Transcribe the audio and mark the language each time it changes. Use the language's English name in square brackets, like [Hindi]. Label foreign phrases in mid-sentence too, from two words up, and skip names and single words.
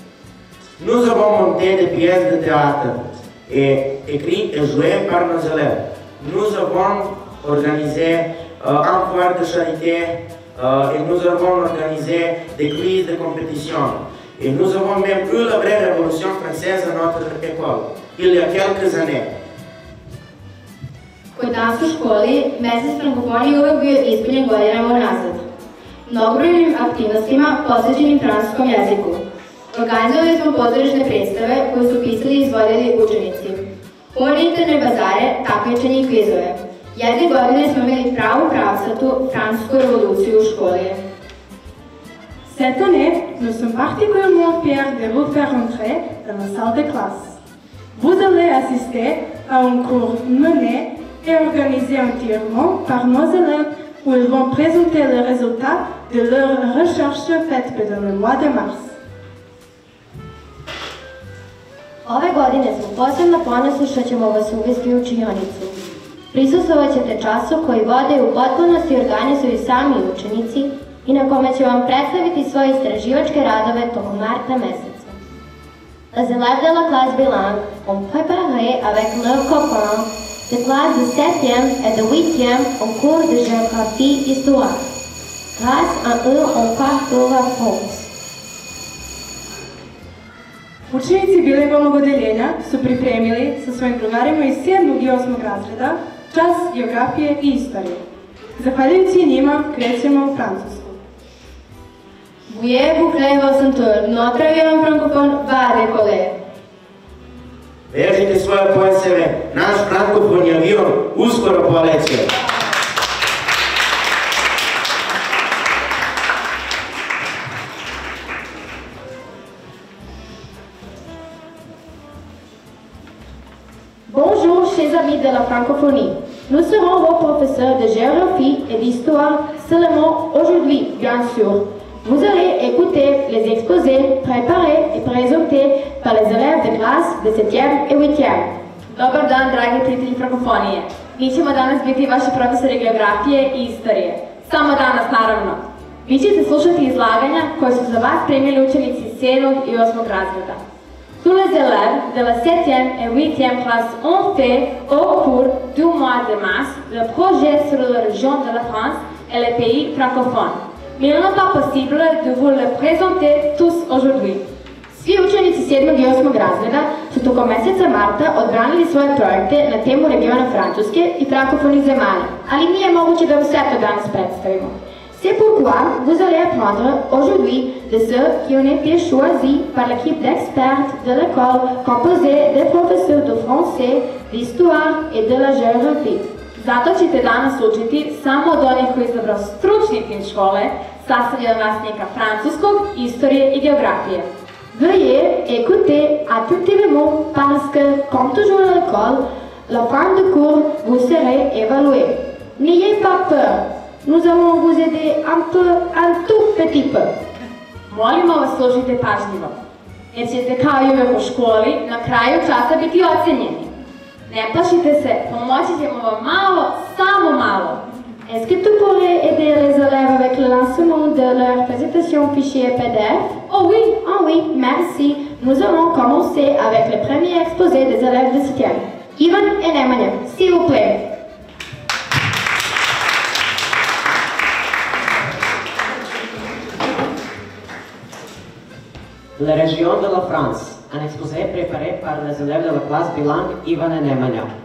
[French] Nous avons monté des pièces de théâtre et écrites et jouées par nos élèves. Nous avons organisé un foire de charité et nous avons organisé des quiz de compétition. Et nous avons même eu la vraie révolution française à notre école, il y a quelques années. [Serbian] Kod nas u školi, mesec frankofonije uvek bio ispunjen godinama unazad. Mnogobrojnim aktivnostima posvećenim francuskom jeziku. Organizovali smo pozorišne predstave koje su pisali i izvodili učenici. Humanitarne bazare, takmičenje i kvizove. Jedne godine smo imali pravu pravcatu francusku revoluciju u školi. [French] Cette année, nous sommes particulièrement fiers de vous faire entrer dans la salle de classe. Vous allez assister à un cours mené et organisé entièrement par nos élèves où ils vont présenter les résultats de leurs recherches faites pendant le mois de mars. [Serbian] Ove godine smo posebno ponosni što ćemo vas uvesti u učionicu. Prisustvovat ćete času koji vode u potpunosti organizuju sami učenici i na kome će vam predstaviti svoje istraživačke radove tokom marta meseca. [French] Les élèves de la classe bilingue ont préparé avec leurs copains de classe de 7e et de 8e en cours de géographie et histoire. Grâce à eux, on parcourt la France. [Serbian] Učenici bilingovnog odeljenja su pripremili sa svojim drugarima iz 7. i 8. razreda čas geografije i istorije. Zahvaljujući njima krećemo u Francusku. [French] Veuillez boucler vos ceintures. Notre avion francophone va décoller. [Serbian] Vežite svoje pojaseve, naš frankofoni avion uskoro poleće. [French] Bonjour, chers amis de la francophonie. Nous serons vos professeurs de géographie et d'histoire seulement aujourd'hui, bien sûr. Vous allez écouter les exposés préparés et présentés par les élèves de classe de 7e et 8e. [Serbian] Dobar dan, dragi prijatelji frankofonije. Mi ćemo danas biti vaši profesori geografije i istorije. Samo danas, naravno. Vi ćete slušati izlaganja koje su za vas primili učenici 7. i 8. razreda. [French] Tous les élèves de la 7e et 8e classe ont fait, au cours du mois de mars, le projet sur la région de la France et les pays francophones. Mais il n'est pas possible de vous le présenter tous aujourd'hui. [Serbian] Svi učenici 7. i 8. razreda su tokom meseca marta odbranili svoje projekte na temu regiona Francuske i frankofonih zemalja, ali nije moguće da vam sve to danas predstavimo. [French] C'est pourquoi vous allez apprendre aujourd'hui de ceux qui ont été choisis par l'équipe d'experts de l'école composée des professeurs de français, d'histoire et de la géographie. [Serbian] Zato ćete danas učiti samo od onih koji izabrao stručni tim škole, sastavljen nastavnika francuskog, istorije i geografije. [French] Veuillez écouter attentivement parce que, comme toujours à l'école, la fin du cours vous serez évalué. N'ayez pas peur. Nous allons vous aider un tout petit peu. [Serbian] Molimo vas, slušajte pažljivo, jer ćete kao i uvek u školi na kraju časa biti ocenjeni. Ne plašite se, pomoći ćemo vam malo, samo malo. [French] Est-ce que tu pourrais aider les élèves avec le lancement de leur présentation fichier PDF? Oh oui, merci. Nous allons commencer avec le premier exposé des élèves de 7e. Ivan et Nemanja, s'il vous plaît. La région de la France, un exposé préparé par les élèves de la classe bilingue Ivan et Nemanja.